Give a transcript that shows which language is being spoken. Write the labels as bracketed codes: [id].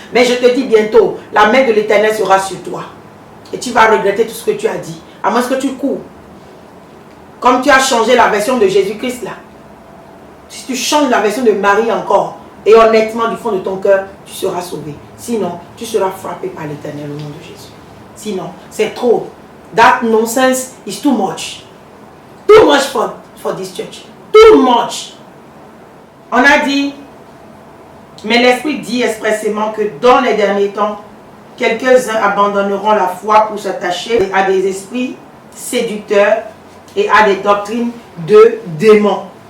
[fr] Mais je te dis bientôt, la main de l'Éternel sera sur toi. Et tu vas regretter tout ce que tu as dit. À moins que tu cours. Comme tu as changé la version de Jésus-Christ là. Si tu changes la version de Marie encore, et honnêtement du fond de ton cœur, tu seras sauvé. Sinon, tu seras frappé par l'Éternel au nom de Jésus. Sinon, c'est trop. [en] That nonsense is too much. Too much for this church. Too much. [fr] On a dit, mais l'Esprit dit expressément que dans les derniers temps, quelques-uns abandonneront la foi pour s'attacher à des esprits séducteurs et à des doctrines de démons.